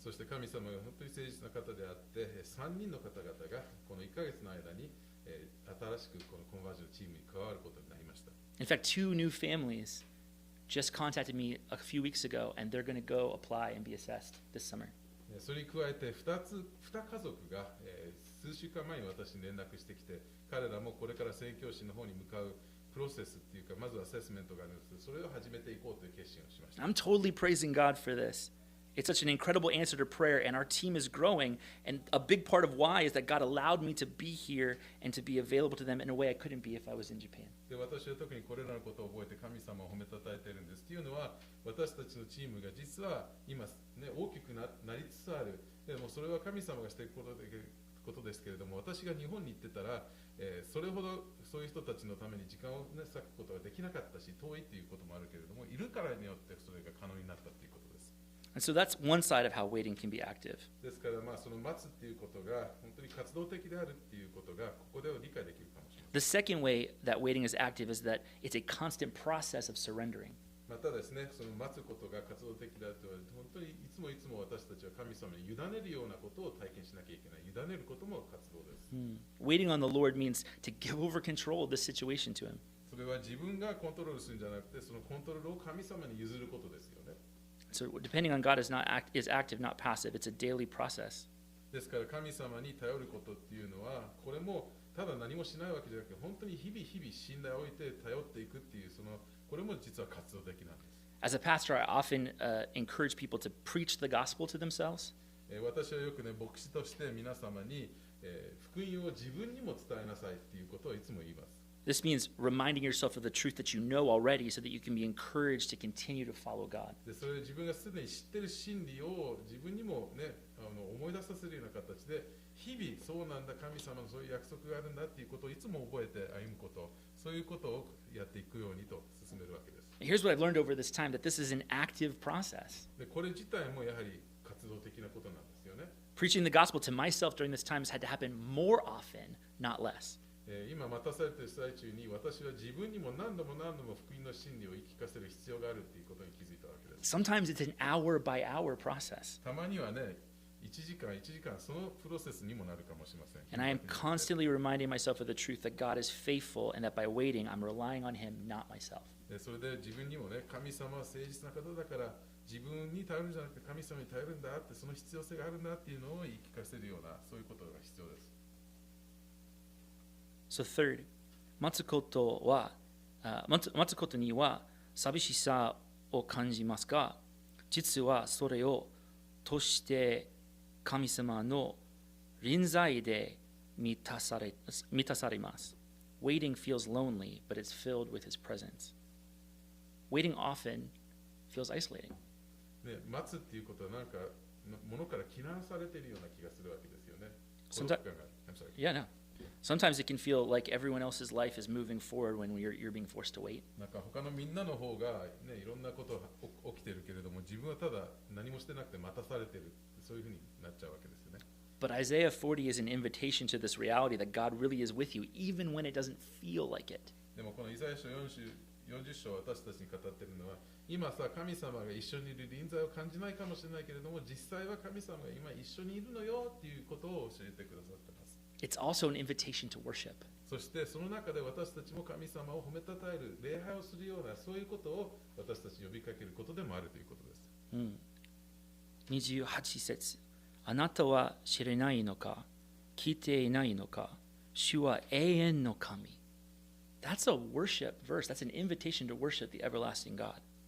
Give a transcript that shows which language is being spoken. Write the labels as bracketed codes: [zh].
[ja] そして神様が本当に誠実な方であって3人の方々がこの1ヶ月の間に新しくこのコンバージョンチームに加わることになりました。 [en] In fact, 2 new families just contacted me a few weeks ago, and they're going to go apply and be assessed this summer. [ja] それに加えて2家族が数週間前に私に連絡してきて、彼らもこれから宣教師の方に向かうプロセスっていうか、まずアセスメントがあるんです。それを始めていこうという決心をしました。 [en] I'm totally praising God for this. It's such an incredible answer to prayer, and our team is growing. And a big part of why is that God allowed me to be here and to be available to them in a way I couldn't be if I was in Japan. [ja] で、私は特にこれらのことを覚えて神様を褒めたたえているんです。というのは、私たちのチームが実は今、ね、大きく なりつつある。でもそれは神様がしていくことですけれども、私が日本に行ってたら、それほどそういう人たちのために時間を、ね、割くことができなかったし、遠いということもあるけれども、いるからによってそれが可能になったということです。 [en] And so that's one side of how waiting can be active. [ja] ですから、その待つっていうことが本当に活動的であるっていうことがここでは理解できるかもしれません。 [en] The second way that waiting is active is that it's a constant process of surrendering. [ja] またですね、その待つことが活動的であると言われて、本当にいつも私たちは神様に委ねるようなことを体験しなきゃいけない。委ねることも活動です。 [en] Waiting on the Lord means to give over control of this situation to Him. [ja] それは自分がコントロールするんじゃなくて、そのコントロールを神様に譲ることですよね。 [en] So depending on God is active, not passive. It's a daily process. [ja] ですから神様に頼ることっていうのは、これもただ何もしないわけじゃなくて、本当に日々信頼を置いて頼っていくっていう、これも実は活動的なんです。 [en] As a pastor, I often encourage people to preach the gospel to themselves. [ja] 私はよくね、牧師として皆様に、福音を自分にも伝えなさいっていうことをいつも言います。 [en] This means reminding yourself of the truth that you know already so that you can be encouraged to continue to follow God. [ja] で、それ自分がすでに知っている真理を自分にもね、思い出させるような形で、日々そうなんだ、神様のそういう約束があるんだっていうことをいつも覚えて歩むこと、そういうことをやっていくようにと進めるわけです。 [en] Here's what I've learned over this time, that this is an active process. [ja] で、これ自体もやはり活動的なことなんですよね。 [en] Preaching the gospel to myself during this time has had to happen more often, not less. [ja] 今待たされている最中に私は自分にも何度も福音の真理を言い聞かせる必要があるということに気づいたわけです。 [en] Sometimes it's an hour by hour process. [ja] たまにはね、1時間そのプロセスにもなるかもしれません。 [en] And I am constantly reminding myself of the truth that God is faithful and that by waiting, I'm relying on Him, not myself. [ja] それで自分にもね、神様は誠実な方だから自分に頼るんじゃなくて神様に頼るんだって、その必要性があるんだっていうのを言い聞かせるような、そういうことが必要です。 [en] So third, [ja] 待つことには寂しさを感じますが、実はそれを通して神様の臨在で満たされます。 [en] Waiting feels lonely, but it's filled with His presence. Waiting often feels isolating. [ja] ね、待つっていうことはなんか物から気難されているような気がするわけですよね。 [en] Yeah, no. Sometimes it can feel like everyone else's life is moving forward when you're being forced to wait. [ja] なんか他のみんなの方がね、いろんなことが起きてるけれども、自分はただ何もしてなくて待たされてる、そういうふうになっちゃうわけですよね。 [en] But Isaiah 40 is an invitation to this reality that God really is with you, even when it doesn't feel like it. [ja] でもこのイザヤ書40章私たちに語っているのは、今さ神様が一緒にいる臨在を感じないかもしれないけれども、実際は神様が今一緒にいるのよっていうことを教えてくださっています。 [en] It's also an invitation to worship. [ja] そしてその中で私たちも神様を褒めたたえる、礼拝をするような、そういうことを私たち呼びかけることでもあるということです。 28節。あなたは知れないのか、聞いていないのか、主は永遠の神。 [en] That's a worship verse. That's an invitation to worship the everlasting God.